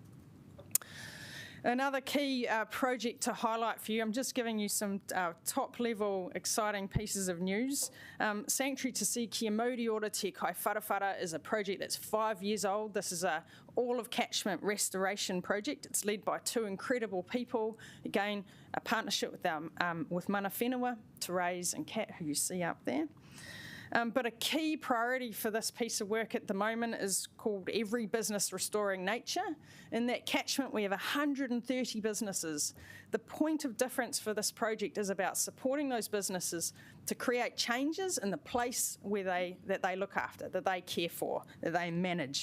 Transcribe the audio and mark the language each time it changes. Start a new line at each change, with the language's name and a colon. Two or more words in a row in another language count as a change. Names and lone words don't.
English: Another key project to highlight for you, I'm just giving you some top-level exciting pieces of news. Sanctuary Te Si Kia Mauri Ora Te Kai Wharawhara is a project that's 5 years old. This is a all-of-catchment restoration project. It's led by two incredible people. Again, a partnership with
Māori: mana whenua,
English: Therese and Kat, who you see up there. But a key priority for this piece of work at the moment is called Every Business Restoring Nature. In that catchment, we have 130 businesses. The point of difference for this project is about supporting those businesses to create changes in the place that they look after, that they care for, that they manage.